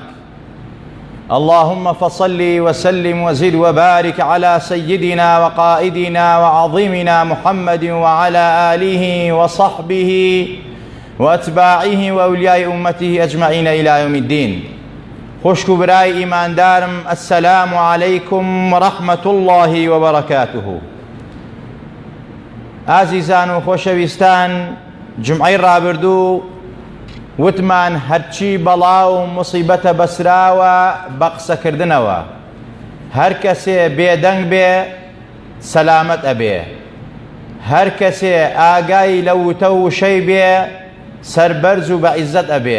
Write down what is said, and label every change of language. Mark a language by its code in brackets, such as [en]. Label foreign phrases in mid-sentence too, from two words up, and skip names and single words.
[ar] اللهم فصل وسلم وزد وبارك على سيدنا وقائدنا وعظيمنا محمد وعلى آله وصحبه وأتباعه وأولياء أمته أجمعين إلى يوم الدين. [ckb] خوشكو براي إيمان دارم، [ar] السلام عليكم ورحمة الله وبركاته. [ckb] عزیزان و خۆشەویستان، جمعەی ڕابردوو وتمان هەرچی بەڵاو موسیبەتە بەسراوە بە قسەکردنەوە، هەر کەسێ بێدەنگ بێ سەلامەت ئەبێ، هەر کەسێ ئاگای لە وتە و وشەی بێ سەربەرز و بە عیززەت ئەبێ.